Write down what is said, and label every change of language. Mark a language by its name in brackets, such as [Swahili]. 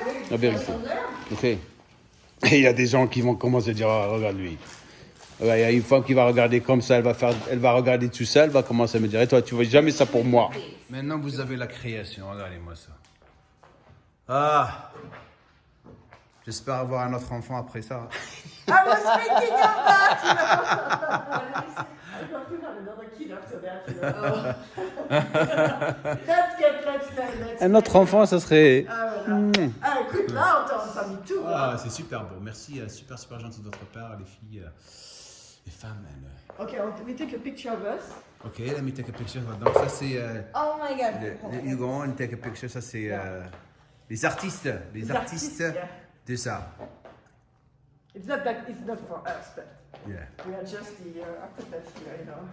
[French] La vérité, ok? Et il y a des gens qui vont commencer à dire, ah, regarde lui. Il y a une femme qui va regarder comme ça, elle va regarder tout ça, elle va commencer à me dire, et toi, tu ne vois jamais ça pour moi. Maintenant, vous avez la création, regardez-moi ça. Ah, j'espère avoir un autre enfant après ça. [English] I was thinking of that, you know. I thought you'd have another kid after that, you know. Let's [French] Un autre enfant, ça serait... Écoute, là, on est en famille tout. Ah, c'est super beau. Merci, super gentil de votre part, les filles, les femmes. [English] Okay, we take a picture of us. Ok, let me take a picture. [French] Donc ça c'est... [English] Oh my God. you go on and take a picture. [French] Ça c'est les artistes. Les artistes [English] yeah. [French] de ça. [English] It's not for us, but Yeah. we are just the architects here, you know.